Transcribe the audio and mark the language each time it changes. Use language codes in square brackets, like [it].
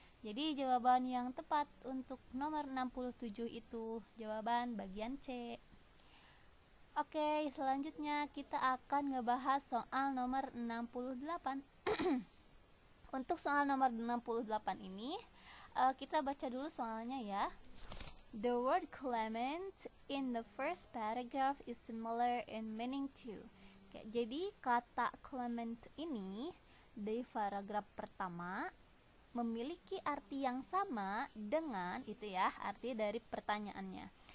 [id] Jadi jawaban yang tepat untuk nomor 67 itu jawaban bagian C. Oke, selanjutnya kita akan ngebahas soal nomor 68. Untuk soal nomor 68 ini kita baca dulu soalnya ya. [en] The word Clement in the first paragraph is similar in meaning to. [id] Oke, jadi kata Clement ini di paragraf pertama memiliki arti yang sama dengan itu ya, arti dari pertanyaannya.